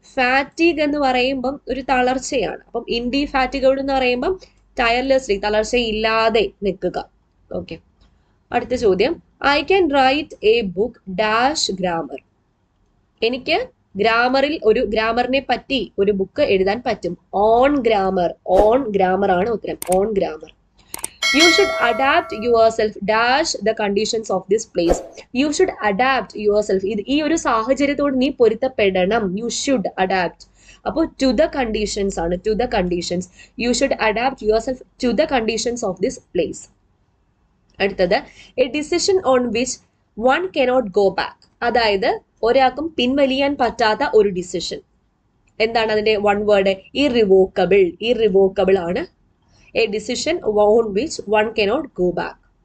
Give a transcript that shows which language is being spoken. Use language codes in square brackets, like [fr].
[ml] Fatigue എന്ന് പറയുമ്പം ഒരു തളർച്ചയാണ്. അപ്പം ഇൻഡിഫാറ്റിഗബിൾ എന്ന് പറയുമ്പം ടയർലെസ്ലി, തളർച്ചയില്ലാതെ നിൽക്കുക. ഓക്കെ. അടുത്ത ചോദ്യം, [en] I can write a book dash grammar. [ml] എനിക്ക് ഗ്രാമറിനെ പറ്റി ഒരു ബുക്ക് എഴുതാൻ പറ്റും. [en] on grammar [ml] ആണ് ഉത്തരം. [en] On grammar. You should adapt yourself dash the conditions of this place. You should adapt yourself. [ml] ഈ ഒരു സാഹചര്യത്തോട് നീ പൊരുത്തപ്പെടണം. [en] You should adapt. അപ്പോൾ to the conditions ആണ്. To the conditions. You should adapt yourself to the conditions of this place. [ml] അടുത്തത്, [en] a decision on which one cannot go back. [ml] അതായത് ഒരാൾക്കും പിൻവലിയാൻ പറ്റാത്ത ഒരു ഡിസിഷൻ. എന്താണ് അതിന്റെ വൺ വേർഡ്? ഇറിവോക്കബിൾ ആണ്. [en] A decision on which one cannot go back.